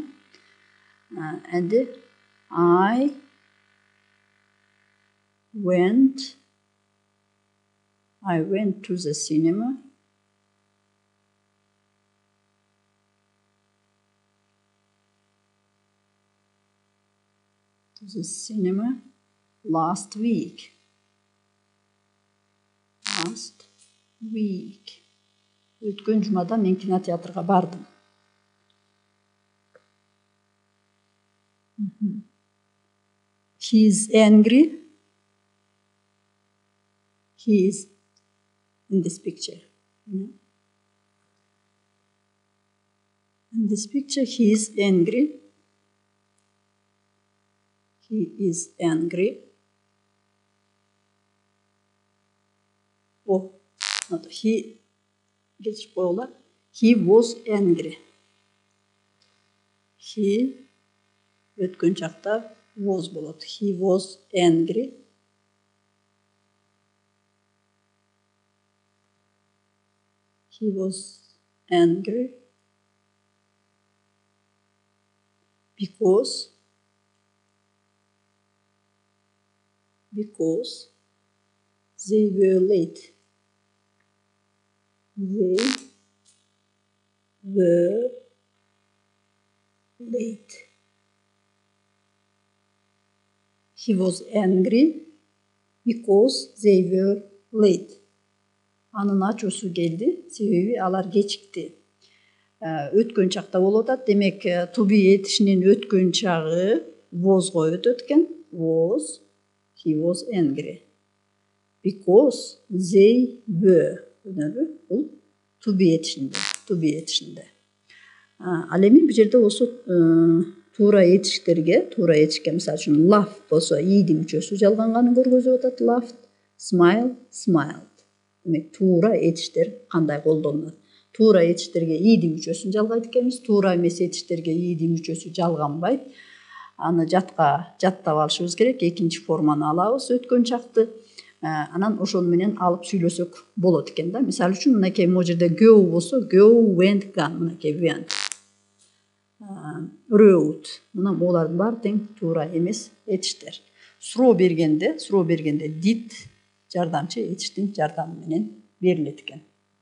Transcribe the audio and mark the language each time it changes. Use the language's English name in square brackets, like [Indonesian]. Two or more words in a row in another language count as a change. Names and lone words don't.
[English] And I went to the cinema last week. [Kyrgyz] Өткөн жумада мен кинотеатрга бардым. [English] He is angry. He is in this picture. In this picture, he is angry. He is angry. Oh, not he. He was angry. He [Kyrgyz] өткөн чакта [English] was болот. He was angry. He was angry because they were late. They were late. He was angry because they were late. [Kyrgyz] Анын ачуусу келди, себеби алар кечикти. Өткөн чакта болуп атат. Демек, [English] to be [Kyrgyz] этишинин өткөн чагы was'га өтөт экен. [English] Was, he was angry. Because they were. [Kyrgyz] Бул [English] to be [Kyrgyz] этишинде. Ал эми бул жерде болсо туура этишке мисалы үчүн laugh болсо ийди мүчөсү жалганганын көргөзүп атат. [English] Laughed, smiled. [Kyrgyz] Демек туура этиштер кандай колдонулат? Туура этиштерге ийди мүчөсүн жалгайт экенбиз. Туура эмес этиштерге ийди мүчөсү жалганбайт. Аны жаттап алышыбыз керек. Экинчи форманы алабыз өткөн чакты. Анан ошону менен алып сүйлөсөк болот экен да. Мисалы үчүн мынакей могу жерде go болсо [English] go, went, gone. [Kyrgyz] Мынакей [English] went. Wrote. [Kyrgyz] Мына булардын баары тең туура эмес этиштер. суроо бергенде дит жардамчы этиштин жардамы менен берилет экен.